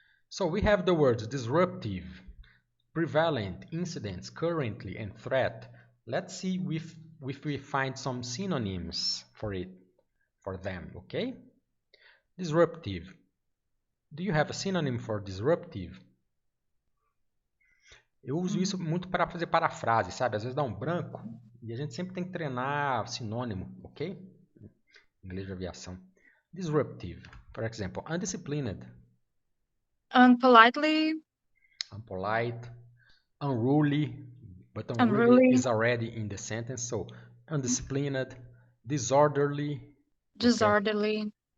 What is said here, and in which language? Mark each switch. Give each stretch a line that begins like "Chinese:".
English: So we have the words disruptive, prevalent, incidents, currently, and threat. Let's see if we find some synonyms for them, okay? Disruptive. Do you have a synonym for disruptive?
Portuguese: Eu uso isso muito para fazer parafrase, sabe? Às vezes dá um branco e a gente sempre tem que treinar sinônimo, ok? Inglês de aviação.
English: Disruptive, for example, undisciplined, Unpolitely, unpolite, unruly, but unruly unruly, is already in the sentence, so undisciplined, disorderly, okay? disorderly.